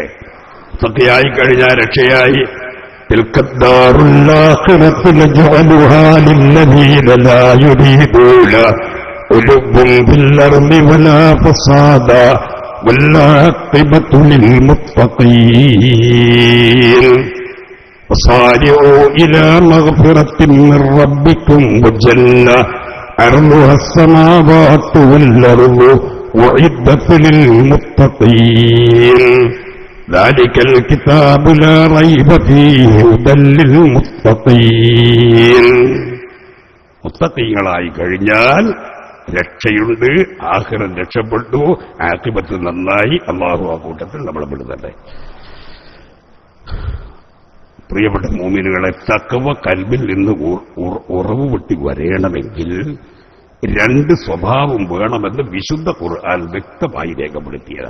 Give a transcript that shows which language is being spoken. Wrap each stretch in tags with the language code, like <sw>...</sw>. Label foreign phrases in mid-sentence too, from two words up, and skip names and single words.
<ml>മുത്തഖിയായി കഴിഞ്ഞാൽ രക്ഷയായി.</ml> <ar>تلك الدار الآخرة نجعلها للذين لا يريدون علوا في الأرض ولا فسادا والعاقبة لل المتقين وسارعوا إلى مغفرة من ربكم وجنة عرضها السماوات والأرض أعدت للمتقين ذلك الكتاب لا ريب فيه هدى للمتقين.</ar> <ml>മുത്തഖീങ്ങളായി കഴിഞ്ഞാൽ രക്ഷയുണ്ട്, ആഖിറത്ത് രക്ഷപ്പെട്ടു, ആഖിബത്ത് നന്നായി. അല്ലാഹു ആ കൂട്ടത്തിൽ നമ്മളെ പെടുത്തട്ടെ. പ്രിയപ്പെട്ട മുഅ്മിനുകളെ, തഖ്വ കൽബിൽ നിന്ന് ഉറവ് പൊട്ടി വരണമെങ്കിൽ രണ്ട് സ്വഭാവം വേണമെന്ന് വിശുദ്ധ ഖുർആൻ വ്യക്തമായി രേഖപ്പെടുത്തിയത്.</ml>